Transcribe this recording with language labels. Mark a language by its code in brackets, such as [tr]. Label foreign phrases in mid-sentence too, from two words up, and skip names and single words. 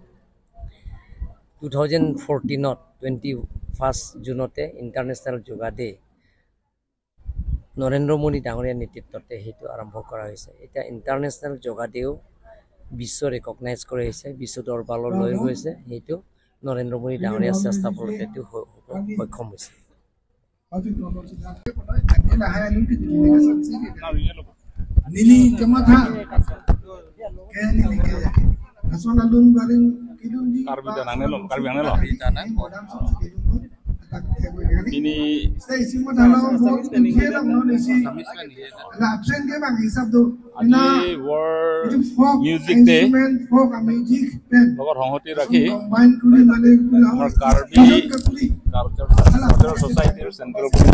[as] 2014ত 21 জুনতে ইণ্টাৰনেশ্যনেল যোগা ডে নৰেন্দ্ৰ মোদী ডাঙৰীয়াৰ নেতৃত্বতে সেইটো আৰম্ভ কৰা হৈছে এতিয়া ইণ্টাৰনেশ্যনেল যোগা ডেও বিশ্ব ৰেকগনাইজ কৰা হৈছে বিশ্ব দৰবাৰলৈ লৈ গৈছে সেইটো নৰেন্দ্ৰ মোদী ডাঙৰীয়াৰ চেষ্টা ফলত এইটো সক্ষম হৈছে [mjw] Nili kematha ke nasional dun baring kidung di Karbi tanang ini [as] আজি World Music Day লগত সংহতি ৰাখি আমাৰ কাৰ্বি কালচাৰেল সোসাইটিৰ চেন্ট্ৰেল